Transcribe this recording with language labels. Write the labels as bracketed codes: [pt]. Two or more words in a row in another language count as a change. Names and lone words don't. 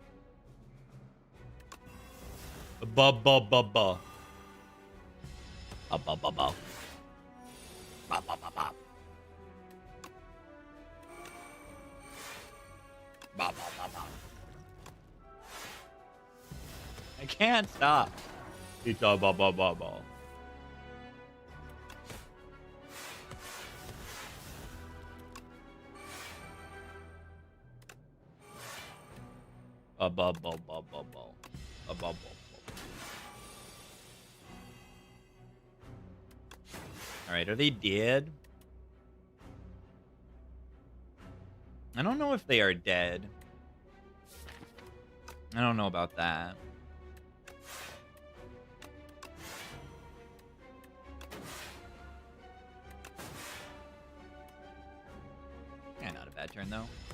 [en] Ba ba ba ba. Ba ba ba ba. Ba ba ba ba. Ba ba ba ba. I can't stop. It's a ba ba ba ba. A ba ba ba ba ba. A ba ba. Alright, are they dead? I don't know if they are dead. I don't know about that. Yeah, not a bad turn, though.